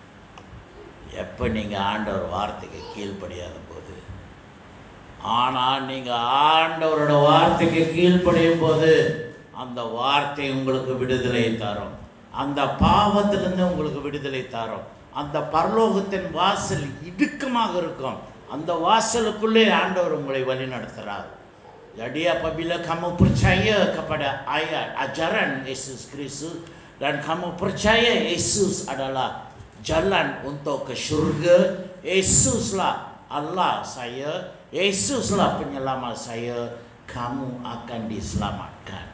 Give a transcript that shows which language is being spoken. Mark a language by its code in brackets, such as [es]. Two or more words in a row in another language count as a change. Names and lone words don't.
[ta] எப்போ நீங்கள் ஆண்டவர் வார்த்தைக்கு கீழ்ப்படியாத போது, ஆனால் நீங்கள் ஆண்டவரோட வார்த்தைக்கு கீழ்ப்படியும் போது அந்த வார்த்தை உங்களுக்கு விடுதலை தரும். அந்த பாவத்திலிருந்து உங்களுக்கு விடுதலை தரும். அந்த பரலோகத்தின் வாசல் இடுக்கமாக இருக்கும். அந்த வாசலுக்குள்ளே ஆண்டவர் உங்களை வழி நடத்துகிறார். [ms] Jadi apabila kamu percaya kepada ayat ajaran Yesus Kristus dan kamu percaya Yesus adalah jalan untuk ke syurga, Yesuslah Allah saya, Yesuslah penyelamat saya, kamu akan diselamatkan.